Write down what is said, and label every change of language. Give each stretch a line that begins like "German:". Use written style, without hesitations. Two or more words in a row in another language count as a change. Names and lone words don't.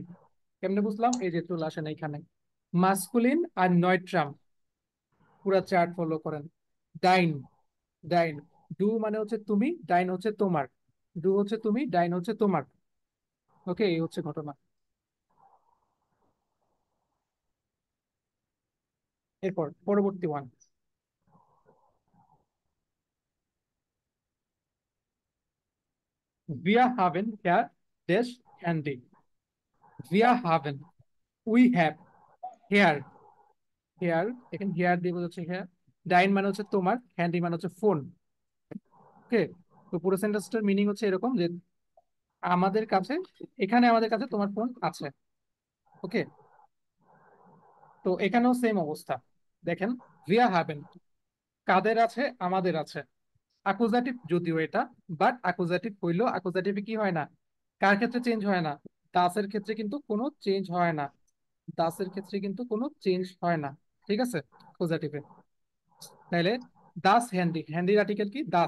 Bangla: কেমনে বুঝলাম, এই যে চলে আসেন এইখানে, মাস্কুলিন আর নয়ট্রাম, পুরা চার্ট ফলো করেন।
German: dein, dein, du
Bangla: মানে হচ্ছে তুমি, ডাইন হচ্ছে তোমার, ডু হচ্ছে তুমি, ডাইন হচ্ছে তোমার। ওকে, এই হচ্ছে ঘটনা। এরপর পরবর্তী ওয়ান,
German: wir haben hier das Handy. Wir haben,
English: we have, here, here,
Bangla: এখানে here দিয়ে বোঝাচ্ছে here, ডাইন মানে হচ্ছে তোমার, হ্যান্ডি মানে হচ্ছে ফোন। ওকে, তো পুরো সেন্টেন্সটার মিনিং হচ্ছে এরকম যে আমাদের কাছে, এখানে আমাদের কাছে তোমার ফোন আছে। ওকে, তো এখানেও সেম অবস্থা।
German: দেখেন wir haben,
Bangla: কাদের আছে, আমাদের আছে। অ্যাকুজাটিভ যদিও এটা, বাট অ্যাকুজাটিভ হইলেও অ্যাকুজাটিভে কি হয় না, কার ক্ষেত্রে চেঞ্জ হয় না, দাসের ক্ষেত্রে কিন্তু কোনো চেঞ্জ হয় না, দাসের ক্ষেত্রে কিন্তু কোনো চেঞ্জ হয় না। ঠিক আছে, অ্যাকুজাটিভে। তাইলে
German: das Handy,
Bangla: হ্যান্ডির আর্টিকেল কি, দাস।